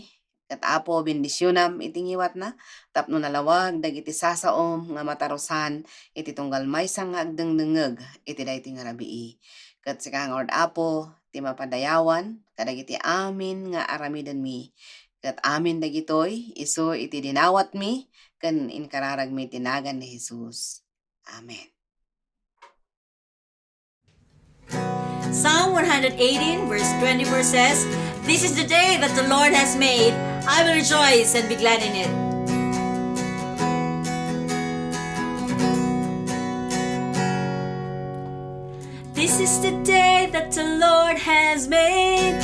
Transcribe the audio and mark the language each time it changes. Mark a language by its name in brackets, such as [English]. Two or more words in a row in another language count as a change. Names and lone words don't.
[Iloko] Ket Apo bendisyonam iti ngiwat na tapno nalawag dagiti sasaom nga matarusan iti tunggal maysa nga agdengdengeg iti daytoy nga rabii. Ket sika nga Apo ti mapadayawan kadagiti amin nga aramiden mi. Ket amin dagitoy isu iti dinawat mi ken inkararag mi tinagan ni Jesus. Amen. [English] Psalm 118 verse 24 says, "This is the day that the Lord has made. I will rejoice and be glad in it." This is the day that the Lord has made.